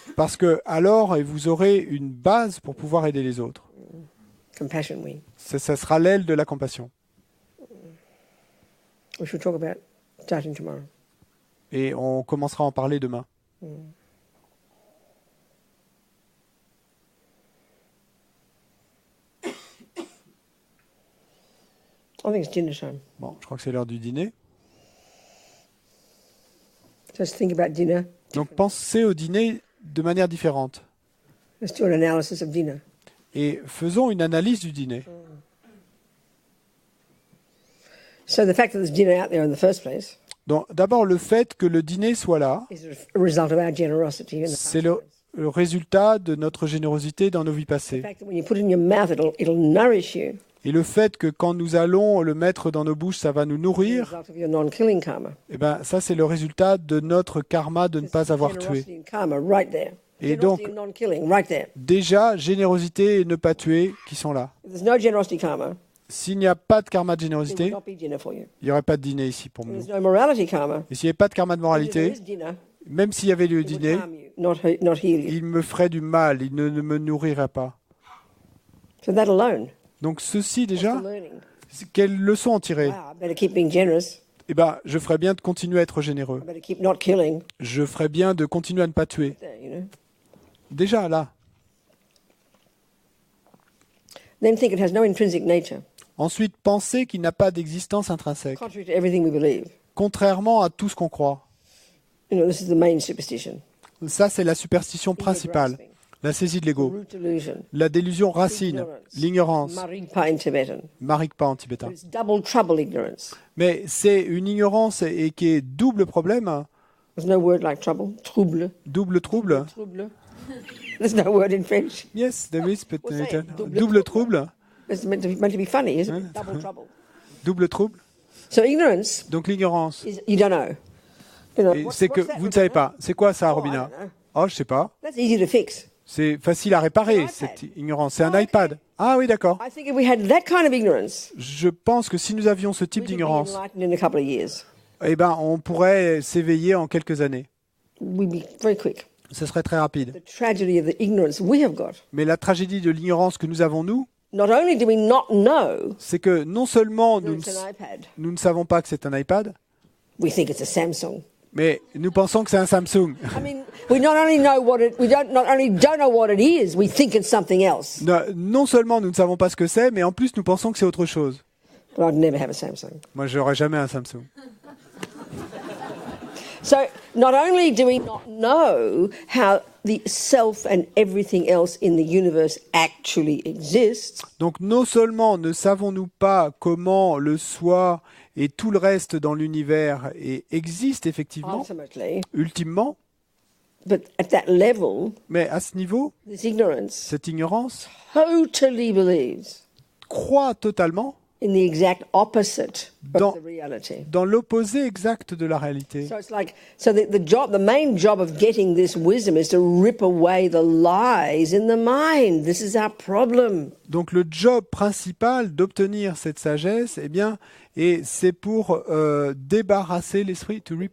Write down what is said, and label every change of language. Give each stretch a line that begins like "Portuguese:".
French: Parce que alors vous aurez une base pour pouvoir aider les autres.
English: Compassion wing.
French: Ça sera l'aile de la compassion.
English: We should talk about starting tomorrow.
French: Et on commencera à en parler demain.
English: I think it's dinner time.
French: Bon, je crois que c'est l'heure du dîner.
English: Just think about dinner.
French: Donc pensez au dîner de manière différente.
English: Let's do an analysis of dinner.
French: Et faisons une analyse du dîner.
English: So the fact that there's dinner out there in the first place
French: Donc d'abord le fait que le dîner soit là,
English: is a result of our generosity in the past
French: c'est
English: lives.
French: le résultat de notre générosité dans nos vies
English: The
French: passées.
English: fact that when you put it in your mouth, it'll nourish you.
French: Et le fait que quand nous allons le mettre dans nos bouches, ça va nous
English: the
French: nourrir,
English: result of your non-killing karma.
French: eh ben, ça c'est le résultat de notre karma de ne pas avoir tué.
English: Generosity and karma right there.
French: Et
English: Generosity
French: donc-
English: and non-killing right there.
French: Déjà, générosité et ne pas tuer qui sont là.
English: If there's no generosity karma,
French: S'il n'y a pas de karma de
English: there will
French: générosité,
English: not be dinner for you.
French: il n'y aurait pas de dîner ici pour
English: If
French: nous.
English: there's no morality karma,
French: Et s'il n'y avait pas de karma de
English: even if there
French: moralité,
English: is dinner,
French: même s'il y avait le
English: it would
French: dîner,
English: harm you, not heal you.
French: il me ferait du mal, il ne me nourrirait pas.
English: So that alone,
French: Donc ceci
English: that's
French: déjà,
English: the learning.
French: quelle leçon en tirer?
English: Wow, I better keep being generous.
French: Eh ben, je ferais bien de continuer à être généreux.
English: I better keep not killing.
French: Je ferais bien de continuer à ne pas tuer.
English: There, you know.
French: Déjà là.
English: Then think it has no intrinsic nature,
French: Ensuite, penser qu'il n'a pas d'existence intrinsèque,
English: contrary to everything we believe.
French: contrairement à tout ce qu'on croit.
English: You know, this is the main superstition.
French: Ça, c'est la superstition principale,
English: Ego-grasping,
French: la saisie de l'ego,
English: root delusion,
French: la délusion racine, l'ignorance,
English: marigpa in Tibetan.
French: marikpa en tibétain.
English: But it's double trouble ignorance.
French: Mais c'est une ignorance et qui est double problème,
English: There's no word like trouble. Trouble. double trouble. Trouble. There's no word in French. Yes, there is, but What's that? double trouble, It's meant to be funny, isn't it? Double trouble. double trouble. So ignorance
French: Donc l'ignorance.
English: is you don't know. You know,
French: Et
English: what's-
French: c'est que
English: what's that,
French: vous ne savez
English: Rebecca?
French: pas. C'est quoi ça,
English: Oh, I
French: Robina?
English: don't know.
French: Oh, je sais pas.
English: That's easy to fix.
French: C'est facile à réparer,
English: iPad.
French: cette ignorance. C'est un
English: Oh, ok.
French: iPad. Ah oui, d'accord.
English: I think if we had that kind of ignorance,
French: Je pense que si nous avions ce type
English: we could be
French: d'ignorance,
English: enlightened in a couple of years.
French: eh ben, on pourrait s'éveiller en quelques années.
English: We'd be very quick.
French: Ce serait très rapide.
English: The tragedy of the ignorance we have got.
French: Mais la tragédie de l'ignorance que nous avons, nous,
English: Not only do we not know
French: c'est que non seulement
English: that
French: nous
English: it's an iPad,
French: ne savons pas que c'est un iPad,
English: we think it's a Samsung.
French: mais nous pensons que c'est un Samsung.
English: I mean, we not only know what it, we don't not only don't know what it is, we think it's something else.
French: Non seulement nous ne savons pas ce que c'est, mais en plus nous pensons que c'est autre chose.
English: But I'd never have a Samsung.
French: Moi, j'aurais jamais un Samsung.
English: So not only do we not know how the self and everything else in the universe actually exists,
French: Donc non seulement ne savons-nous pas comment le soi et tout le reste dans l'univers existe effectivement,
English: ultimately,
French: ultimement,
English: but at that level,
French: mais à ce niveau,
English: this ignorance
French: cette ignorance
English: totally believes
French: croit totalement
English: in the exact opposite
French: Dans-
English: of the reality.
French: dans l'opposé exact de la réalité.
English: So it's like the main job of getting this wisdom is to rip away the lies in the mind. This is our problem.
French: Donc le job principal d'obtenir cette sagesse, eh bien, et c'est pour débarrasser l'esprit,
English: to rip